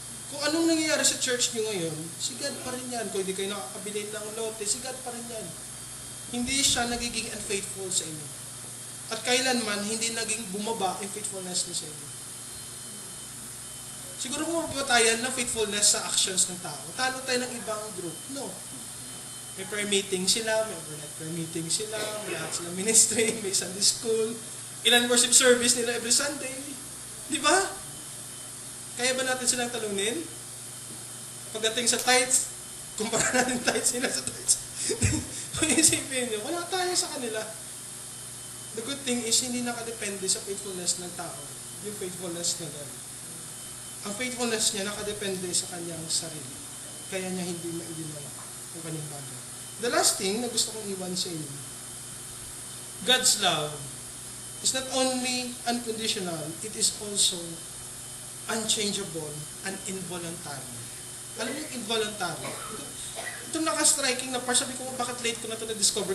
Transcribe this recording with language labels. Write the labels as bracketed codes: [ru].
[tl] Kung anong nangyayari sa church nyo ngayon, si God pa rin yan. Kung hindi kayo nakakabili ng lote, si God pa rin yan. Hindi siya nagiging unfaithful sa inyo. At kailanman, hindi naging bumaba yung faithfulness niya sa inyo. Siguro kung mapapatayan ng faithfulness sa actions ng tao, talo tayo ng ibang group. No. May prayer meeting sila, may overnight prayer meeting sila, may lahat silang ministry, may Sunday school, ilan worship service nila every Sunday. Di ba? Kaya ba natin silang talunin? Pagdating sa tithes, kumpara natin tithes nila sa tithes. Kung isipin nyo, wala tayo sa kanila. [en] The good thing is, [tl] hindi nakadepende sa faithfulness ng tao, yung faithfulness ni God. Ang faithfulness niya nakadepende sa kanyang sarili. Kaya niya hindi maidinaw ang kanyang bagay. [en] The last thing [tl] na gusto kong iwan sa inyo, [en] God's love is not only unconditional, it is also unchangeable and involuntary. [tl] Alam niyo yung involuntary? Itong naka-striking na part, sabi ko, bakit late ko na ito na-discover?